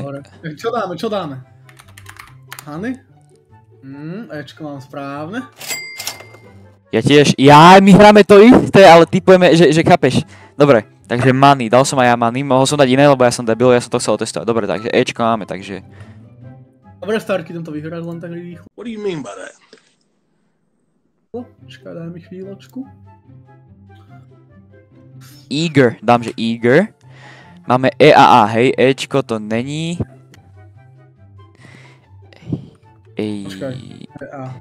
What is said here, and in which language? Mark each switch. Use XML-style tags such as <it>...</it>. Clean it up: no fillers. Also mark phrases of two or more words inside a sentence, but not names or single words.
<sk>Čo dáme? Hany? Ečko mám správne. Ja tiež, my hráme to isté, ale tipujeme, že chápeš. Dobre, takže money, dal som aj ja money, mohol som dať iné, lebo ja som debil, ja som to chcel otestovať. Dobre, takže Ečko máme, takže... Dobre, Starky, idem to vyhrať len tak rýchlo.</sk> <en>What do you mean by that?</en> <sk>Počkaj, daj mi chvíľočku. Eager, dám, že Eager. Máme E a A, hej, Ečko to není. Počkaj, E a.</sk>